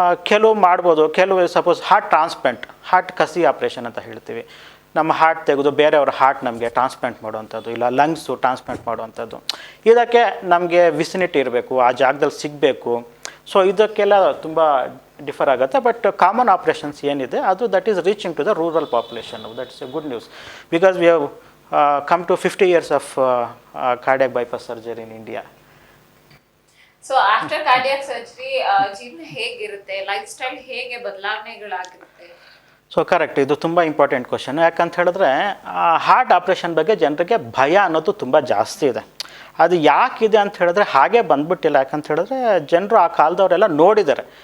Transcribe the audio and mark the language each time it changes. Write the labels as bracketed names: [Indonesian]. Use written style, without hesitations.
[Kannada] ಕೆಲವು ಮಾಡ್ಬೋದು, ಕೆಲವು ಸಪೋಸ್ ಹಾರ್ಟ್ ಟ್ರಾನ್ಸ್ಪ್ಲಾಂಟ್, ಹಾರ್ಟ್ ಕಸಿ ಆಪ್ರೇಷನ್ ಅಂತ ಹೇಳ್ತೀವಿ. ನಮ್ಮ ಹಾರ್ಟ್ ತೆಗೆದು ಬೇರೆಯವ್ರ ಹಾರ್ಟ್ ನಮಗೆ ಟ್ರಾನ್ಸ್ಪ್ಲಾಂಟ್ ಮಾಡುವಂಥದ್ದು, ಇಲ್ಲ ಲಂಗ್ಸು ಟ್ರಾನ್ಸ್ಪ್ಲಾಂಟ್ ಮಾಡುವಂಥದ್ದು. ಇದಕ್ಕೆ ನಮಗೆ ವಿಸಿನಿಟಿ ಇರಬೇಕು, ಆ ಜಾಗದಲ್ಲಿ ಸಿಗಬೇಕು. ಸೊ ಇದಕ್ಕೆಲ್ಲ ತುಂಬ ಡಿಫರ್ ಆಗುತ್ತೆ. ಬಟ್ ಕಾಮನ್ ಆಪ್ರೇಷನ್ಸ್ ಏನಿದೆ ಅದು [English] That is reaching to the rural population. That is a good news because we have come to 50 years of cardiac bypass surgery in India. So after cardiac surgery [Kannada] ಜೀವನ ಹೇಗಿರುತ್ತೆ, life style ಹೇಗೆ ಬದಲಾವಣೆಗಳಾಗುತ್ತೆ? So correct, ಇದು ತುಂಬ important question. ಯಾಕಂತ ಹೇಳಿದ್ರೆ heart operation ಬಗ್ಗೆ ಜನರಿಗೆ ಭಯ ಅನ್ನೋದು ತುಂಬ ಜಾಸ್ತಿ ಇದೆ. ಅದು ಯಾಕಿದೆ ಅಂತ ಹೇಳಿದ್ರೆ ಹಾಗೆ ಬಂದ್ಬಿಟ್ಟಿಲ್ಲ. ಯಾಕಂತ ಹೇಳಿದ್ರೆ ಜನರು ಆ ಕಾಲದವರೆಲ್ಲ ನೋಡಿದ್ದಾರೆ.